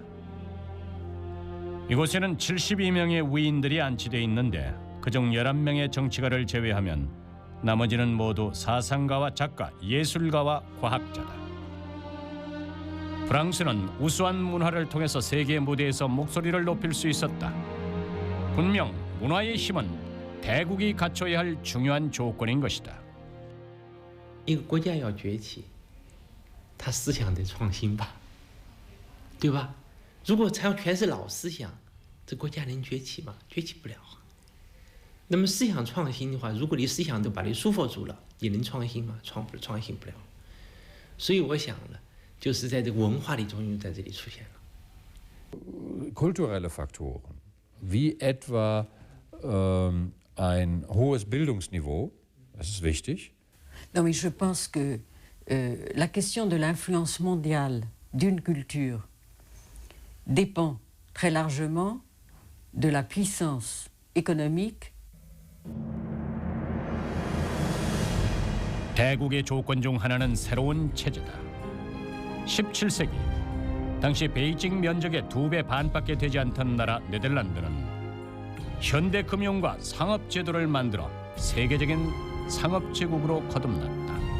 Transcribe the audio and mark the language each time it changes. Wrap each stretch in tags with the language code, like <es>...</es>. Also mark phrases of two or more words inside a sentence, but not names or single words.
<ko>이곳에는 72명의 위인들이 안치되어 있는데 그중 11명의 정치가를 제외하면 나머지는 모두 사상가와 작가, 예술가와 과학자다. 프랑스는 우수한 문화를 통해서 세계 무대에서 목소리를 높일 수 있었다. 분명 문화의 힘은 대국이 갖춰야 할 중요한 조건인 것이다.</ko> <zh>一个国家要崛起，它思想得创新吧。对吧？如果采用全是老思想，这国家能崛起吗？崛起不了。那么思想创新的话，如果你思想都把你束缚住了，你能创新吗？创新不了。所以我想呢，就是在这个文化的作用在这里出现了。</zh> <de>Kulturelle Faktoren, wie etwa ein hohes Bildungsniveau, das ist wichtig.</de> <fr>Non, mais je pense que la question de l'influence mondiale d'une culture dépend très largement de la puissance économique.</fr> <ko>대국의 조건 중 하나는 새로운 체제다. 17세기 당시 베이징 면적의 2배 반밖에 되지 않던 나라 네덜란드는 현대 금융과 상업 제도를 만들어 세계적인 상업 제국으로 거듭났다.</ko>